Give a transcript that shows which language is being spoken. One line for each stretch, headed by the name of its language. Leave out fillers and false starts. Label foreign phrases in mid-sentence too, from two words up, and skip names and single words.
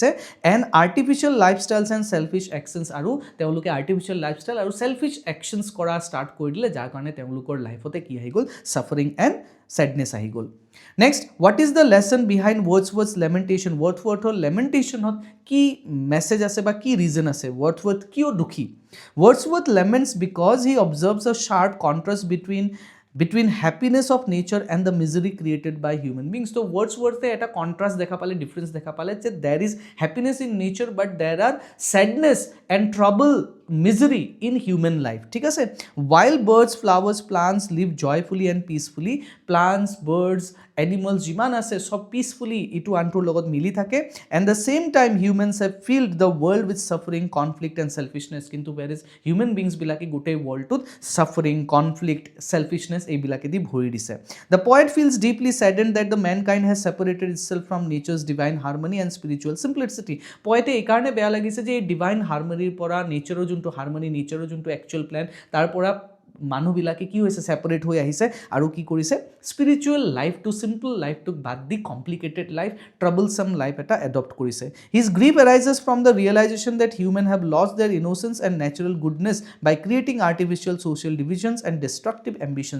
English: and artificial lifestyles and selfish actions,
Assamese: আৰু তেওঁলোকে
English: artificial lifestyle
Assamese: আৰু
English: selfish actions
Assamese: কৰা ষ্টাৰ্ট কৰি দিলে, যাৰ কাৰণে তেওঁলোকৰ লাইফতে কি আহি গ'ল,
English: suffering and sadness
Assamese: আহি গ'ল।
English: Next, what is the lesson behind Wordsworth's lamentation?
Assamese: ৱৰ্ডছৱৰ্থৰ লেমেণ্টেশ্যনত কি মেছেজ আছে বা কি ৰিজন আছে? ৱৰ্ডছৱৰ্থ কিয় দুখী?
English: Wordsworth laments because he observes a sharp contrast between happiness of nature and the misery created by human beings. So Wordsworth
Assamese: eta contrast dekha pale, difference dekha pale che
English: there is happiness in nature but there are sadness and trouble, misery in human life.
Assamese: ঠিক আছে,
English: while birds, flowers, plants live joyfully and peacefully, plants, birds, animals
Assamese: যিমান আছে সব peacefully ইটো অন্তৰ লগত মিলি থাকে,
English: and the same time humans have filled the world with suffering, conflict and selfishness.
Assamese: Kintu
English: whereas human beings
Assamese: বিলাকি গোটেই world tut
English: suffering, conflict, selfishness
Assamese: এই বিলাকি দি ভৰি দিছে.
English: The poet feels deeply saddened that the mankind has separated itself from nature's divine harmony and spiritual simplicity.
Assamese: Poet এই কাৰণে বেয়া লাগিছে যে
English: divine harmony
Assamese: pora nature junto harmony, nature junto
English: actual plan,
Assamese: তাৰ পৰা মানুহবিলাকে কি হৈছে, ছেপাৰেট হৈ আহিছে আৰু কি কৰিছে, স্পিৰিচুৱেল লাইফটো, চিম্পল লাইফটোক বাদ দি
English: complicated life, troublesome life
Assamese: এটা এডপ্ট কৰিছে।
English: His grief arises from the realization that humans have lost their innocence and natural goodness by creating artificial social divisions and destructive ambitions.